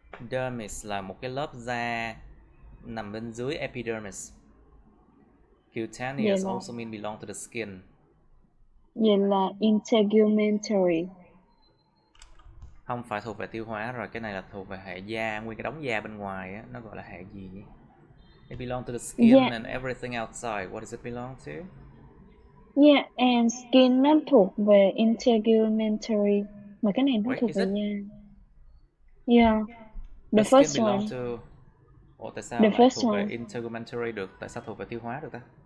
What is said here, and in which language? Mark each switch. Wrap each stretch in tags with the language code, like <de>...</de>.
<vi>Dermis là một cái lớp da nằm bên dưới epidermis.</vi> <en>Cutaneous also mean belong to the skin.</en> <vi>Vậy là integumentary. Không phải thuộc về tiêu hóa rồi, cái này là thuộc về hệ da, nguyên cái đống da bên ngoài á, nó gọi là hệ gì nhỉ?</vi> <en>It belong to the skin and everything outside. What does it belong to?</en> <vi>Yeah, and skin nó thuộc về integumentary. Mà cái này nó thuộc về da. Yeah.</vi> <en>The first one. To...</en> <vi>Ủa tại sao lại thuộc về integumentary được? Tại sao thuộc về tiêu hóa được ta?</vi>